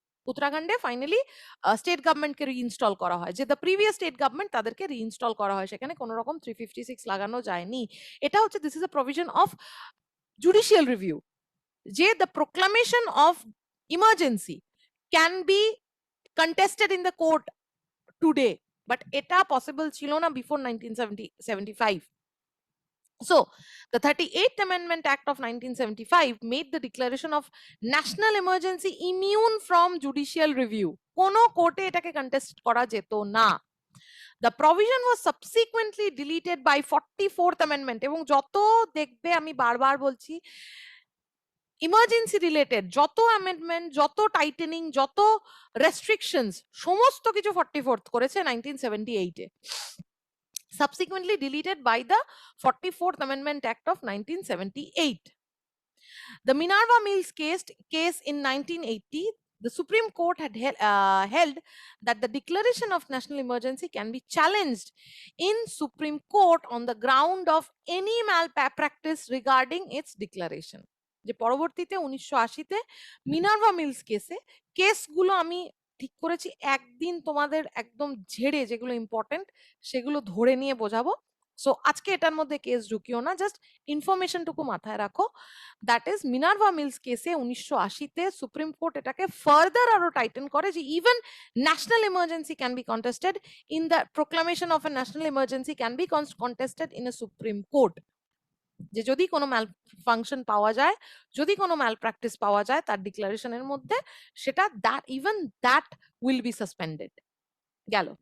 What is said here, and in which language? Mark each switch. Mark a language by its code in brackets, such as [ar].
[bn] উত্তরাখণ্ডে finally state গভর্নমেন্টকে reinstall করা হয়, যে দ্য প্রিভিয়াস স্টেট গভর্নমেন্ট তাদেরকে রিইনস্টল করা হয়, সেখানে কোনো রকম 356 লাগানো যায়নি। এটা হচ্ছে [en] this is a provision of judicial review, যে the proclamation of emergency can be contested in the court today, but [bn] eta possible chilo na [en] before 1975. So the 38th Amendment Act of 1975 made the declaration of national emergency immune from judicial review. [bn] Kono court e etake contest kora jeto na. [en] The provision was subsequently deleted by 44th Amendment, [bn] এবং যত দেখবে আমি বারবার বলছি, emergency related যত amendment, যত tightening, যত restrictions, সমস্ত কিছু 44th করেছে 1978-এ, [en] subsequently deleted by the 44th Amendment Act of 1978. The Minerva Mills case in 1980, the Supreme Court had held that the declaration of national emergency can be challenged in Supreme Court on the ground of any malpractice regarding its declaration. [bn] যে পরবর্তীতে 1980-তে Minerva mills কেসগুলো আমি ঠিক করেছি একদিন তোমাদের একদম ঝেড়ে যেগুলো ইম্পর্টেন্ট সেগুলো ধরে নিয়ে বোঝাবো। সো আজকে এটার মধ্যে কেস ঢুকিও না, জাস্ট ইনফরমেশনটুকু মাথায় রাখো। [en] that is Minerva Mills কেসে 1980-তে Supreme Court এটাকে ফার্দার আরো টাইটেন করে যে even national emergency can be contested in the proclamation of a national emergency can be contested in a Supreme Court, যে [bn] যদি কোনো ম্যাল ফাংশন পাওয়া যায়, যদি কোনো ম্যাল প্র্যাকটিস পাওয়া যায় তার ডিক্লারেশনের মধ্যে, [en] সেটা that will be suspended. গেল।